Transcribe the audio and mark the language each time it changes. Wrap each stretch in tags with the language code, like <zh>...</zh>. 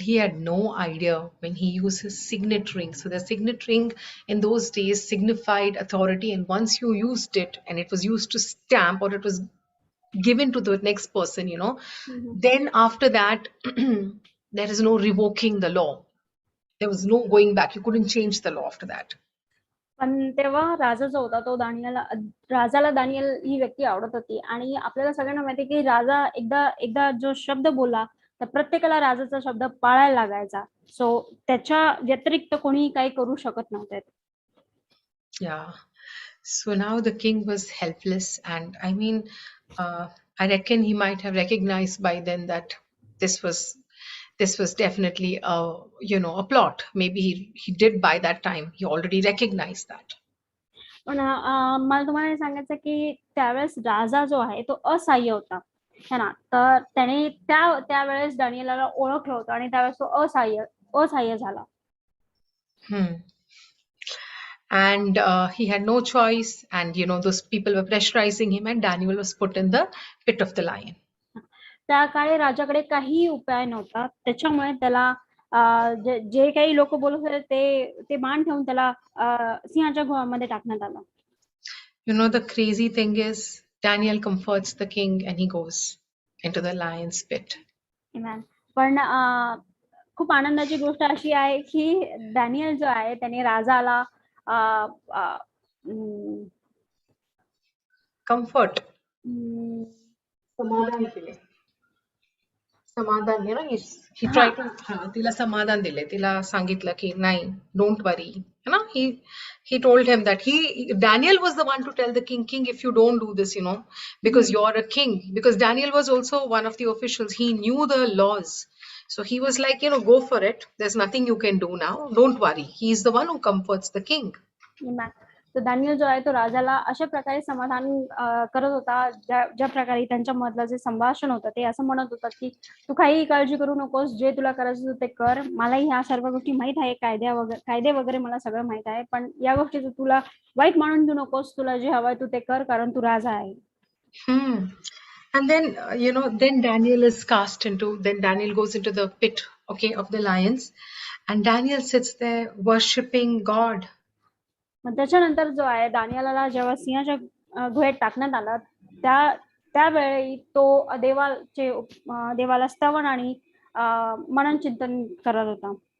<en>He had no idea when he used his signet ring. So the signet ring in those days signified authority, and once you used it and it was used to stamp or it was given to the next person, then after that there is no revoking the law. There was no going back. You couldn't change the law after that.</en> <mr>पण तेव्हा राजा जो होता तो राजाला Daniel ही व्यक्ती आवडत होती आणि आपल्याला सगळ्यांना माहिती की राजा एकदा जो शब्द बोलला तर प्रत्येकाला राजाचा शब्द पाळायला लागायचा. सो त्याच्या व्यतिरिक्त कोणी काही करू शकत नव्हते.</mr> <en>Yeah. So now the king was helpless, and I mean, I reckon he might have recognized by then that this was definitely a plot. Maybe he did by that time. He already recognized that.</en> <mr>पण मला तुम्हाला सांगायचं की त्यावेळेस राजा जो आहे तो असहाय्य होता है ना. तर त्याने त्यावेळेस दानियेलाला ओळखलं होतं आणि त्यावेळेस तो असहाय्य झाला.</mr> <en>And he had no choice, and those people were pressurizing him, and Daniel was put in the pit of the lion.</en> <mr>त्या काळी राजाकडे काही उपाय नव्हता त्याच्यामुळे त्याला जे काही लोक बोलत होते ते मान ठेवून त्याला सिंहाच्या गुहामध्ये टाकण्यात आलं.</mr> <en>The crazy thing is Daniel comforts the king and he goes into the lion's pit. Amen.</en> <mr>पण खूप आनंदाची गोष्ट अशी आहे की डॅनियल जो आहे त्याने राजाला अ, अ, अं,</mr> <en>Comfort. अं,</en> <mr>समाधान दिले. समाधान,</mr> <en>he हा tried to</en> <mr>तिला समाधान दिले. तिला सांगितलं की नाही,</mr> <en>don't worry. He told him that Daniel was the one to tell the king, if you don't do this, because you're a king. Because Daniel was also one of the officials. He knew the laws. So he was like, go for it. There's nothing you can do now. Don't worry. He's the one who comforts the king. Amen.</en> <mr>तर Daniel जो आहे तो राजाला अशा प्रकारे समाधान करत होता, ज्या प्रकारे त्यांच्या मधलं जे संभाषण होतं ते असं म्हणत होतं की तू काही काळजी करू नकोस, जे तुला करायचं ते कर, मलाही ह्या सर्व गोष्टी माहित आहे, कायदे वगैरे मला सगळं माहित आहे, पण या गोष्टीचं तुला वाईट मानून घेऊ नकोस, तुला जे हवंय तू ते कर, कारण तू राजा आहे.</mr> <en>And then, then Daniel goes into the pit, okay, of the lions. And Daniel sits there worshipping God.</en> <mr>मग त्याच्यानंतर जो आहे दानियाला जेव्हा सिंहाच्या गुहेत टाकण्यात आलं, त्यावेळी तो देवाला स्तवन आणि मनन चिंतन करत होता.</mr>